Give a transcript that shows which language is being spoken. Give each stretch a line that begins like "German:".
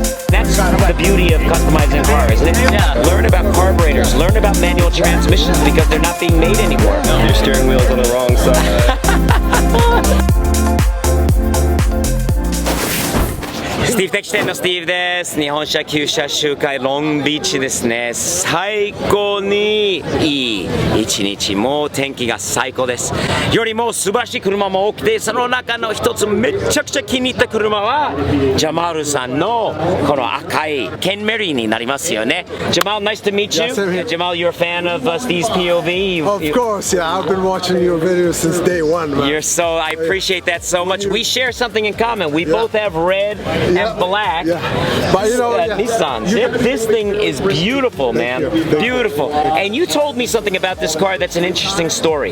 English: That's the beauty of customizing a car, isn't it? Yeah. Learn about carburetors, learn about manual transmissions because they're not being made anymore. Your steering wheel's on the wrong side.
Japanese: スティーブ的視点のスティーブです。日本車旧車集会ロングビーチですね。最高にいい一日、もう天気が最高です。よりも素晴らしい車も多くて、その中の一つめちゃくちゃ気に入った車はジャマールさんのこの赤いケンメリになりますよね。
English: Jamal, nice to meet you. Jamal, you're a fan of Steve's POV. Of course, yeah. I've been watching your videos since day one, man. I appreciate that so much. We share something in common. We both have red and black. But you know, Nissans. This thing is beautiful, man. Beautiful. And you told me something about this car that's an interesting story.